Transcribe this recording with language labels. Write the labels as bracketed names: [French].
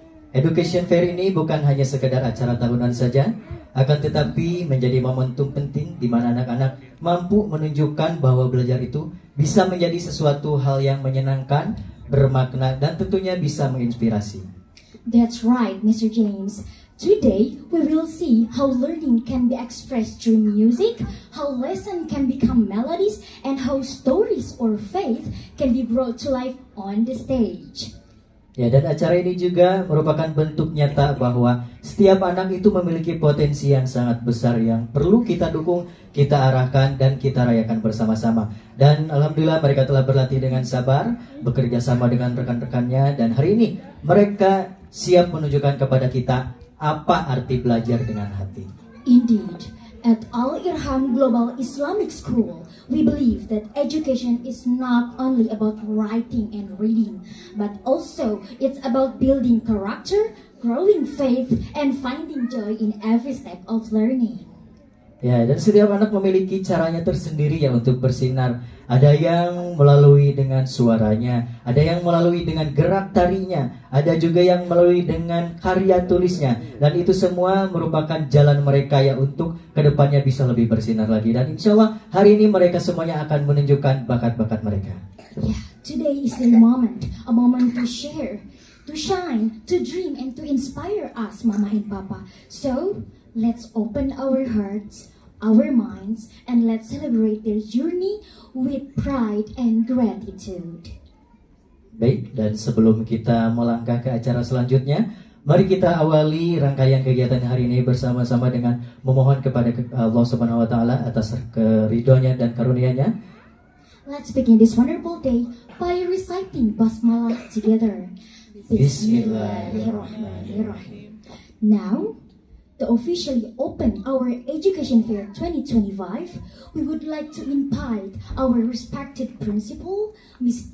[Indonesian] Education Fair ini bukan hanya sekedar acara tahunan saja, akan tetapi menjadi momentum penting di mana anak-anak mampu menunjukkan bahwa belajar itu bisa menjadi sesuatu hal yang menyenangkan, bermakna, dan tentunya bisa menginspirasi. [English] That's right, Mr. James. Today, we will see how learning can be expressed through music, how lesson can become melodies, and how stories or faith can be brought to life on the stage. [Indonesian] Ya, dan acara ini juga merupakan bentuk nyata bahwa setiap anak itu memiliki potensi yang sangat besar yang perlu kita dukung, kita arahkan, dan kita rayakan bersama-sama. Dan Alhamdulillah mereka telah berlatih dengan sabar, bekerja sama dengan rekan-rekannya, dan hari ini mereka siap menunjukkan kepada kita apa arti belajar dengan hati. [English] Indeed, at Al-Irham Global Islamic School, we believe that education is not only about writing and reading, but also it's about building character, growing faith, and finding joy in every step of learning. [Indonesian] Ya, dan setiap anak memiliki caranya tersendiri ya untuk bersinar. Ada yang melalui dengan suaranya, ada yang melalui dengan gerak tarinya, ada juga yang melalui dengan karya tulisnya. Dan itu semua merupakan jalan mereka ya untuk kedepannya bisa lebih bersinar lagi. Dan insya Allah hari ini mereka semuanya akan menunjukkan bakat-bakat mereka. [English] Yeah, today is the moment, a moment to share, to shine, to dream, and to inspire us, Mama and Papa. So, let's open our hearts, our minds, and let's celebrate their journey with pride and gratitude. [Indonesian] Baik, dan sebelum kita melangkah ke acara selanjutnya, mari kita awali rangkaian kegiatan hari ini bersama-sama dengan memohon kepada Allah Subhanahu wa taala atas keridhoannya dan karunia-Nya. [English] Let's begin this wonderful day by reciting basmalah together. Bismillahirrahmanirrahim. Now, to officially open our Education Fair 2025, we would like to invite our respected principal, Ms.